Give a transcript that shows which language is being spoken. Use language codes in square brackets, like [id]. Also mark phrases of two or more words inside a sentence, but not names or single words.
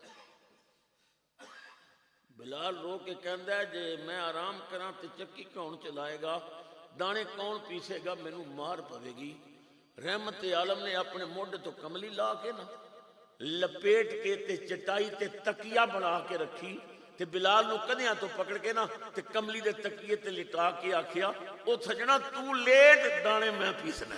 [pa] بلال رو کے کہندا ہے جے میں آرام کراں تے چکی کون چلائے گا، دانے کون پیسے گا، مینوں مار پوے گی۔ رحمت عالم نے اپنے موڈے تو کملی لا کے نا لپیٹ کے تے چٹائی تے تکیہ بنا کے رکھی تے بلال نو کدیاں تو پکڑ کے نا تے کملی دے تکیے تے لٹا کے آکھیا او سجنا تو لیٹ، دانے میں پیسنا۔